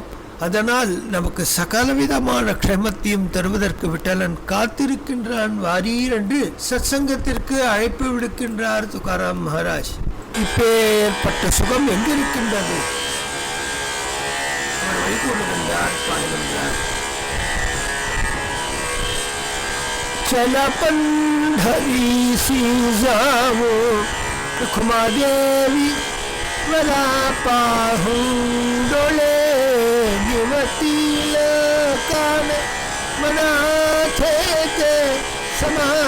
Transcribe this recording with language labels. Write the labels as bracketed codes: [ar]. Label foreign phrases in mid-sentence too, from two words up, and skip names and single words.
[ta] அதனால் நமக்கு சகலவிதமான க்ஷேமத்தையும் தருவதற்கு விட்டலன் காத்திருக்கின்றான். வாரீர் என்று சத்சங்கத்திற்கு அழைப்பு விடுக்கின்றார் துகாராம் மகாராஜ். இப்பேற்பட்ட சுகம் எங்கிருக்கின்றது? அவர் வைகூறுகின்றார், பாடுகின்றார். [mr] चल पंढरीसी जावो रुक्मादेवी वरा पाहून डोळे निवतील कान मनाथे ते समाधान.